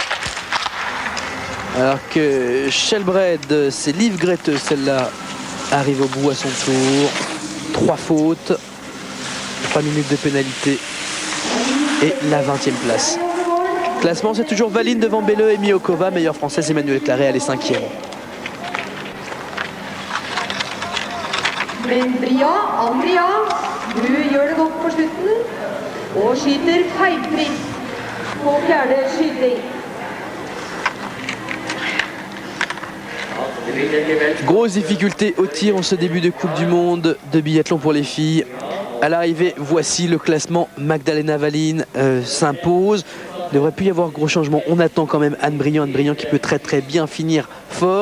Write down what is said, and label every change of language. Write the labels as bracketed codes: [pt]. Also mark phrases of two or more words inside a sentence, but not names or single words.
[fr] Alors que Shelbred, c'est Liv Grete, celle-là arrive au bout à son tour. 3 fautes, 3 minutes de pénalité et la 20e place. Classement, c'est toujours Wallin devant Belle et Miokova, meilleure française Emmanuelle Claret, elle est 5e. [no] Men Andrea, du gjør det godt på slutten, og skyter feilfritt på 4. skyting. [fr] Grosse difficulté au tir en ce début de Coupe du Monde de biathlon pour les filles. À l'arrivée, voici le classement. Magdalena Wallin s'impose. Il ne devrait plus y avoir gros changements. On attend quand même Anne Briand qui peut très bien finir fort.